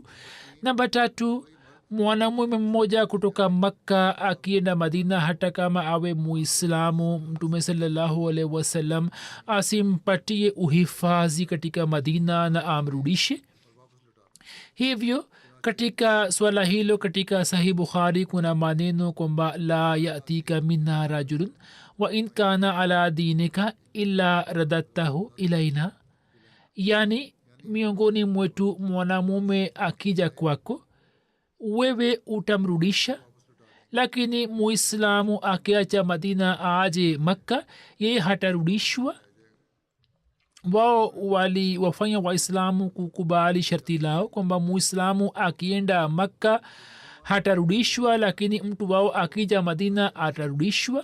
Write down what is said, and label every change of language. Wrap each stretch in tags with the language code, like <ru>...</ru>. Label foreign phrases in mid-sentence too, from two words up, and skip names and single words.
<sw>Namba 3, mwanamume mmoja kutoka Makka akienda Madina, hata kama awe Muislamu, mtume</sw> <ar>صلى الله عليه وسلم</ar> <sw>asimpatie uhifadhi katika Madina na amrudishe. Hivyo katika swala hilo katika Sahih Bukhari kuna maneno kwamba</sw> <ar>لا يأتيك منا رجل وإن كان على دينك إلا رددته إلينا,</ar> <sw>yani miongoni mwetu mwanamume akija kwako wewe utamrudisha, lakini muislamu akiacha Madina aje Makka yeye hatarudishwa. Wao waliwafanya waislamu kukubali sharti lao kwamba muislamu akienda Makka hatarudishwa, lakini mtu wao akija madina atarudishwa.</sw>